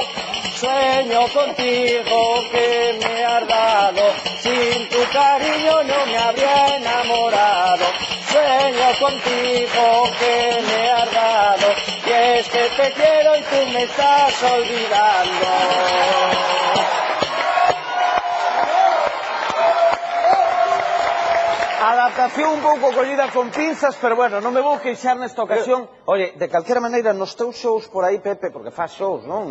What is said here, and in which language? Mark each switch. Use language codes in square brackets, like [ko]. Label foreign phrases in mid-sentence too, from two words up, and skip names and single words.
[es] Sueño contigo que me has dado, sin tu cariño no me habría enamorado. Sueño contigo que me has dado, y es que te quiero y tú me estás olvidando. [gl] Adaptación un pouco collida con pinzas, pero bueno, non me vou queixar nesta ocasión. Oye, de calquera maneira, nos teus shows por aí, Pepe, porque faz shows, non?